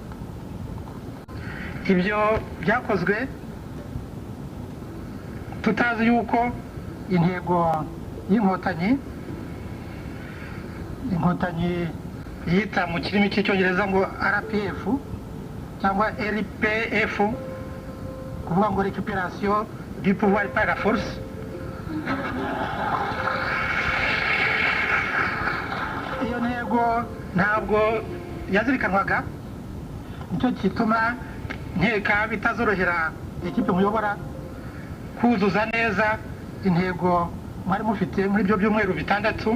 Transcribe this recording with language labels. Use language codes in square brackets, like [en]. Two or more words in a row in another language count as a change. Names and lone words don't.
[rw] Ibyo byakozwe tutazi yuko intego y'inkotanyi yita mu kirimi cy'icyongereza ngo RPF cyangwa RPF, kuvuga ngo [fr] récupération du pouvoir par la force, [rw] iyo ntego ntabwo yazirikanwaga. Nicyo gituma nkeka bitazorohera ikipe muyobora kuzuza neza intego mwari mufite muri ibyo byumweru 6.